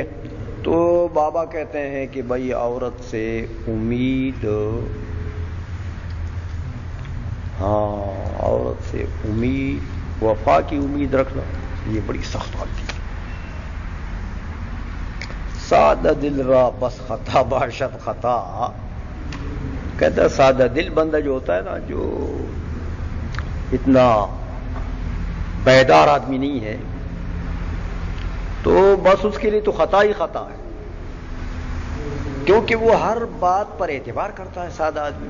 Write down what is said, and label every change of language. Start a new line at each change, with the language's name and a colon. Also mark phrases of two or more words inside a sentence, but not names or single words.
Urdu: تو بابا کہتے ہیں کہ بھائی عورت سے امید، ہاں عورت سے امید، وفا کی امید رکھنا یہ بڑی سخت غلطی ہے.
Persian: سادہ دل را بس خطا باشد خطا،
Urdu: کہتا ہے سادہ دل بندہ جو ہوتا ہے نا، جو اتنا بیدار آدمی نہیں ہے، تو بس اس کے لیے تو خطا ہی خطا ہے، کیونکہ وہ ہر بات پر اعتبار کرتا ہے سادہ آدمی.